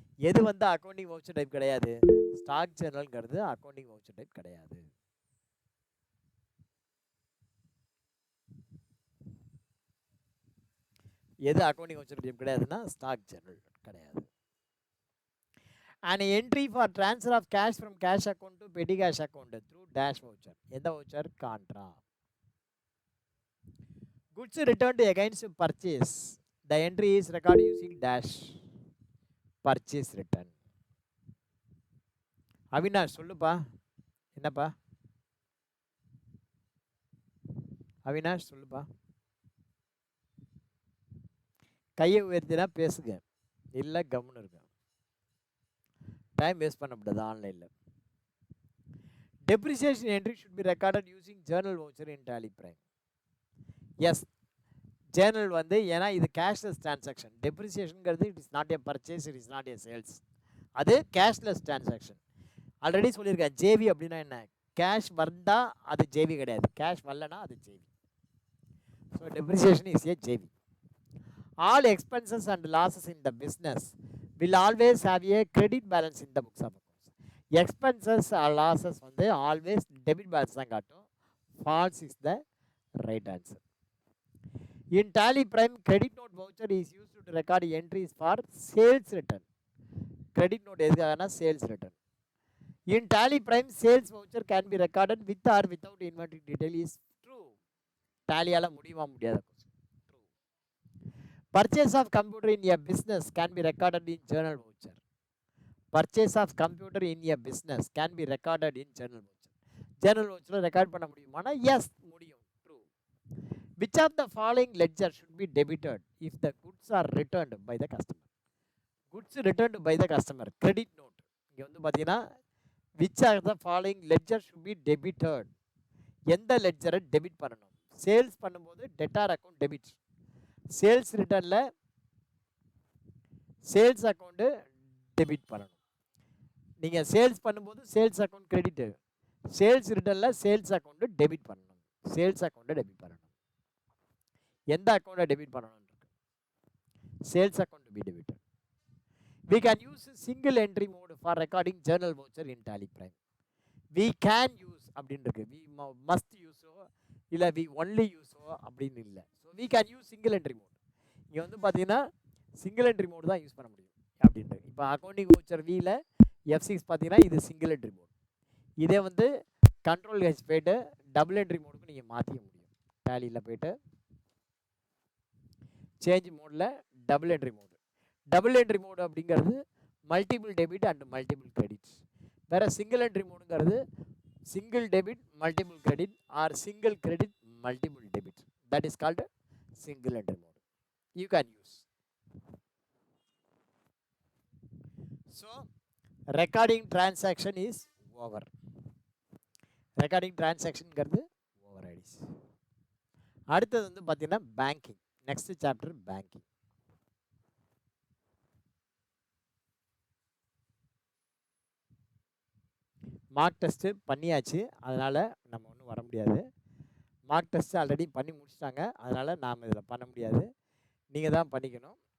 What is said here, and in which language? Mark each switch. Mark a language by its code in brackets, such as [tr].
[ta] எது வந்து accounting voucher type கிடையாது? ஸ்டாக் ஜேர்னல்ங்கிறது அக்கௌண்டிங் வவுச்சர் டைப் கிடையாது. எது accounting voucher type கிடையாதுன்னா stock Journal கிடையாது. [en] An entry for transfer of cash from cash account to petty cash account through dash voucher. [ta] எந்த voucher? [en] Contra. Goods returned against purchase. The entry is recorded using dash. Purchase return. [ta] Avinash சொல்லுப்பா, என்னப்பா அவினாஷ் சொல்லுப்பா, கையை உயர்த்தினா பேசுங்க, இல்லை கம்முன்னு இருக்க. டைம் வேஸ்ட் பண்ணக்கூடாது ஆன்லைனில். [en] Depreciation entry should be recorded using journal voucher in Tally Prime. [ta] Yes, journal வந்து ஏன்னா இது cashless transaction. [en] Depreciationங்கிறது it is not a purchase, it is not a sales. [ta] அது [en] cashless transaction. [ta] ஆல்ரெடி சொல்லியிருக்கேன், ஜேவி அப்படின்னா என்ன? Cash வந்தால் அது ஜேவி கிடையாது, கேஷ் வரலனா அது JV. [en] So depreciation is a JV. All expenses and losses in the business will always have a credit balance in the books of accounts. [ta] Expenses or losses வந்து [en] always debit balance [ta] தான் காட்டும். [en] False is the right answer. In Tally Prime, credit note voucher is used to record entries for sales return. Credit note [ta] எதுக்காகனா [en] sales return. In Tally Prime, sales voucher can be recorded with or without inventory detail is true. [ta] Tallyயால முடியுமா முடியாதா? [en] Purchase of computer in a business can be recorded in journal voucher. Purchase of computer in a business can be recorded in journal voucher. [ta] Journal voucher record பண்ண முடியுமானா yes முடியும். [en] True. Which of the following ledger should be debited if the goods are returned by the customer? Goods returned by the customer. Credit note. [ta] இங்க வந்து பாத்தீங்கன்னா [en] which of the following ledger should be debited? [ta] எந்த லெட்ஜரை debit பண்ணணும்? Sales பண்ணும்போது debtor account debit. Sales ரிட்டர்னில் sales account debit பண்ணணும். நீங்கள் sales பண்ணும்போது sales account credit, sales ரிட்டர்னில் sales account debit பண்ணணும். சேல்ஸ் அக்கௌண்ட்டை டெபிட் பண்ணணும். எந்த அக்கௌண்ட்டை டெபிட் பண்ணணும்? Sales account B debit. [en] We can use single entry mode for recording journal voucher in Tally Prime. We can use [ta] அப்படின்னு இருக்கு, [en] we must use [ta] இல்லை [en] we only use [ta] அப்படின்னு இல்லை. [en] So we can use single entry mode. [ta] இங்கே வந்து பார்த்தீங்கன்னா single entry mode தான் use பண்ண முடியும் அப்படின்ட்டு. இப்போ அக்கௌண்டிங் வவுச்சர் வியில் F6 பார்த்தீங்கன்னா இது சிங்கிள் என்ட்ரி மோடு. இதே வந்து கண்ட்ரோல் ஹெச் போய்ட்டு டபுள் என்ட்ரி மோடுக்கு நீங்கள் மாற்றிக்க முடியும். டேலியில் போய்ட்டு சேஞ்ச் மோடில் double entry mode. Double entry mode அப்படிங்கிறது multiple debit and multiple credits. வேறு single entry மோடுங்கிறது single debit multiple credit R single credit multiple debit. [en] That is called single entry mode. You can use. So recording transaction is over. [ta] Recording transaction ங்கிறது over ஆயிடுச்சு. அடுத்தது வந்து பார்த்தீங்கன்னா banking. Next chapter banking. Mark test பண்ணியாச்சு, அதனால் நம்ம ஒன்றும் வர முடியாது. மார்க் டெஸ்ட்டு ஆல்ரெடி பண்ணி முடிச்சிட்டாங்க, அதனால் நாம் இதில் பண்ண முடியாது, நீங்கள் தான் பண்ணிக்கணும்.